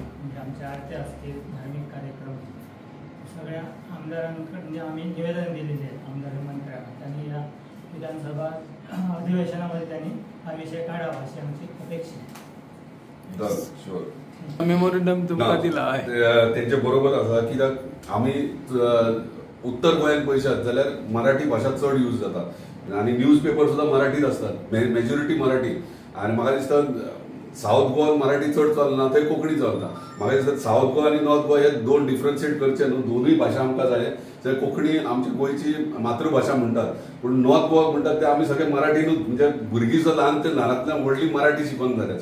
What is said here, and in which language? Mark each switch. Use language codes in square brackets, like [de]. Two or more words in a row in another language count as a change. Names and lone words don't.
[mr] म्हणजे आमच्या आरत्या असतील, धार्मिक कार्यक्रम, सगळ्या आमदारांकडे आम्ही निवेदन दिलेले आहे. आमदार मंत्र्यांना त्यांनी या विधानसभा अधिवेशनामध्ये त्यांनी हा विषय काढावा अशी आमची अपेक्षा आहे. [kok] मेमोरंडम तुमका दिला आहे त्यांच्या बरोबर असा की आम्ही उत्तर गोंयांत पळयशात जाल्यार मराठी भाषा चड यूज जाता आणि न्यूज पेपर सुद्धा मराठीत असतात, मेजॉरिटी मराठी. आणि म्हाका दिसता साऊथ गोवा मराठी चड चलना, थंय कोंकणी चलता. म्हाका दिसता साऊथ गोवा आणि नॉर्थ गोवा हे दोन डिफरन्शिएट करचे न्हू, दोनूय भाशा आमकां जाय. जर कोंकणी आमची गोंयची मातृभाषा म्हणटात, पूण नॉर्थ गोवा म्हणटात ते आमी सगळे मराठीनूच, म्हणजे भुरगीं सुद्दां ल्हान ते ल्हानांतल्यान व्हडली मराठी शिकून जाले.